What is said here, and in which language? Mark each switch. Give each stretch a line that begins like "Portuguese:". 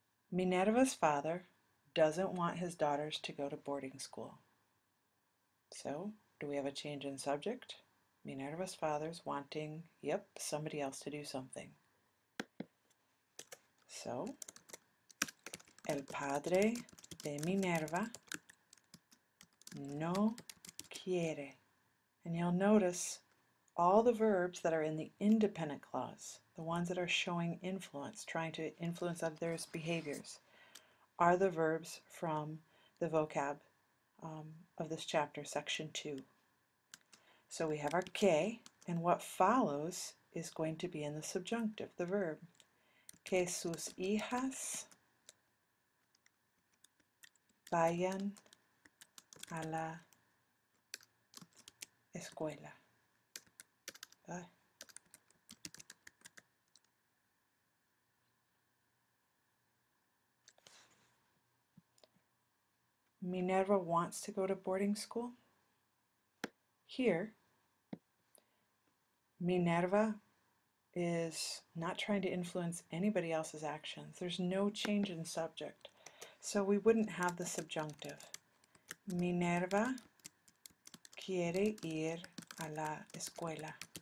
English: Minerva's father doesn't want his daughters to go to boarding school. So, do we have a change in subject? Minerva's father's wanting, somebody else to do something.
Spanish: So, el padre de Minerva no quiere.
English: And you'll notice all the verbs that are in the independent clause, the ones that are showing influence, trying to influence others' behaviors, are the verbs from the vocab of this chapter, section 2. So we have our que, and what follows is going to be in the subjunctive, the verb.
Spanish: Que sus hijas vayan a la escuela.
English: Minerva wants to go to boarding school. Here, Minerva is not trying to influence anybody else's actions. There's no change in subject. So we wouldn't have the subjunctive.
Spanish: Minerva quiere ir a la escuela.